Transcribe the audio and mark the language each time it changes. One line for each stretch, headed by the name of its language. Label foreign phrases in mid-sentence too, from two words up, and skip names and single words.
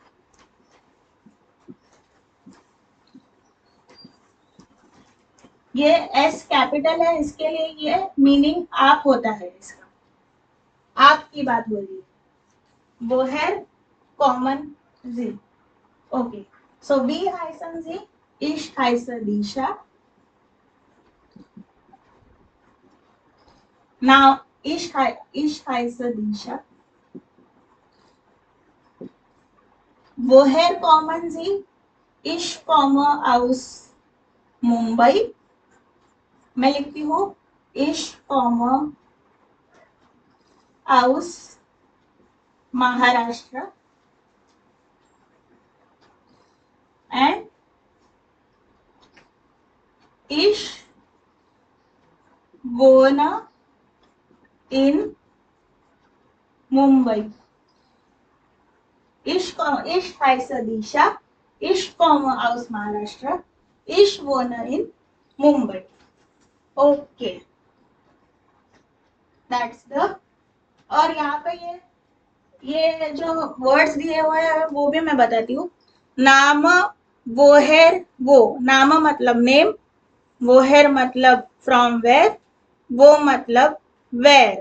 Hindi: ये एस कैपिटल है, इसके लिए ये मीनिंग आप होता है, इसका आपकी बात हो रही है।
German: woher kommen Sie.
English: okay, so
German: wie heißen Sie, ich heiße Disha. नाउ ich heiße Disha, woher kommen Sie? Ich komme aus मुंबई।
Hindi: मैं लिखती हूँ
German: ich komme aus
Hindi: महाराष्ट्र and
German: ich wohne in
Hindi: मुंबई।
German: Ich heiße Disha, ich komme aus महाराष्ट्र, ich wohne in मुंबई।
English: ओके, दैट्स द।
Hindi: और यहाँ पे ये जो वर्ड्स दिए हुए हैं वो भी मैं बताती हूँ। नाम, वोहेर, वो नाम मतलब नेम, वोहेर मतलब
English: from where,
Hindi: वो मतलब वेयर।